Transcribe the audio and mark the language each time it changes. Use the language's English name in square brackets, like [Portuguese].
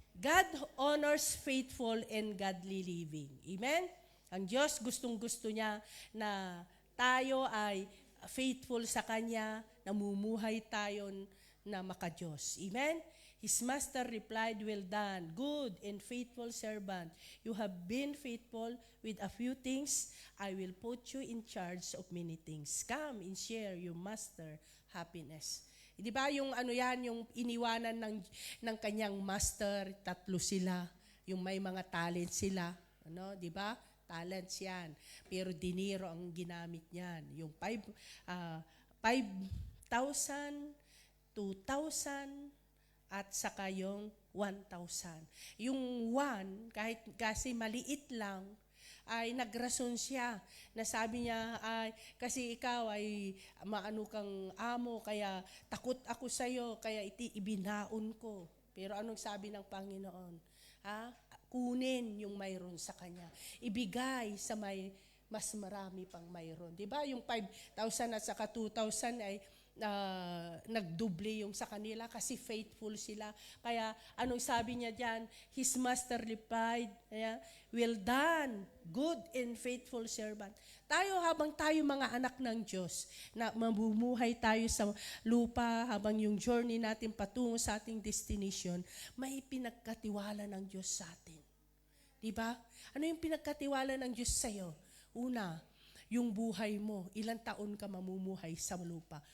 [English] God honors faithful and godly living. Amen? [Filipino] Ang Diyos gustong-gusto niya na tayo ay faithful sa Kanya, namumuhay tayo na maka-Diyos. Amen? [English] His master replied, "Well done, good and faithful servant. You have been faithful with a few things. I will put you in charge of many things. Come and share your master happiness." [Filipino] Di ba yung yung iniwanan ng kanyang master, 3 sila, yung may mga talent sila, di ba? Talents yan. Pero dinero ang ginamit niyan. Yung 5,000, 2,000, at saka yung 1,000. Yung 1, kahit kasi maliit lang, ay nagrason siya. Nasabi niya, ay, kasi ikaw ay maano kang amo, kaya takot ako sa'yo, kaya ibinaon ko. Pero anong sabi ng Panginoon? Kunin yung mayroon sa kanya. Ibigay sa may mas marami pang mayroon. Diba? Yung 5,000 at saka 2,000 ay nagdoble yung sa kanila kasi faithful sila. Kaya anong sabi niya diyan? [English] His master replied, "Well done, good and faithful servant." [Filipino] Tayo habang tayo mga anak ng Diyos, na mamumuhay tayo sa lupa habang yung journey natin patungo sa ating destination, may pinagkatiwala ng Diyos sa atin. Diba? Ano yung pinagkatiwala ng Diyos sa'yo? Una, yung buhay mo, ilang taon ka mamumuhay sa lupa.